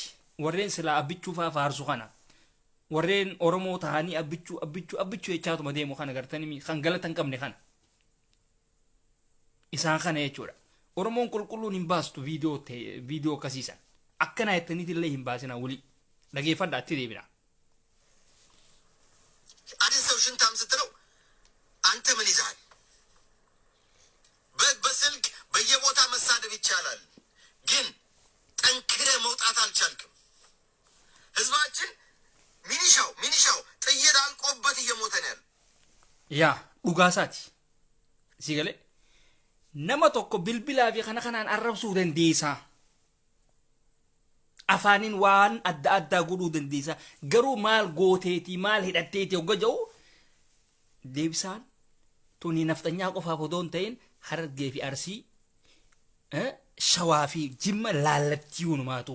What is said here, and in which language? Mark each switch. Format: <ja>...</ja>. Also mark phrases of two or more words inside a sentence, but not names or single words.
<om>Warreen sila abbichuu faa faarsu kana. Warreen Oromoo tahanii abbichuu jechaatuma deemu kana gartanii kan galatan qabne kana. Isaan kana jechuudha. Oromoon qulqulluun hin baastu viidiyoo akkasiisan. Akkana jettaniiti illee hin baasina wuli. Dhageeffadha atti deebina.</om> <am>Adin ሰው ሽንታም ስትለው አንተ ምን ይዛል? በስልክ በየቦታ መሳደብ ይቻላል፣ ግን ጠንክረ መውጣት አልቻልክም። ህዝባችን ሚኒሻው ጥይት አልቆበት እየሞተ ነው ያለው።</am> <om>yaa Dugaasaatii sigalee nama tokko bilbilaa fi kana kanaan arrabsuu dandeessa. Afaanin waan adda addaa godhuu dandeessa. Garuu maal gooteeti maal hidhatteeti hogga jedhu deebisaan tuni naftanyaa qofaaf odoo hin ta'in Harargee fi Arsii Shawaa fi Jimma laallattii uumaatu.</om>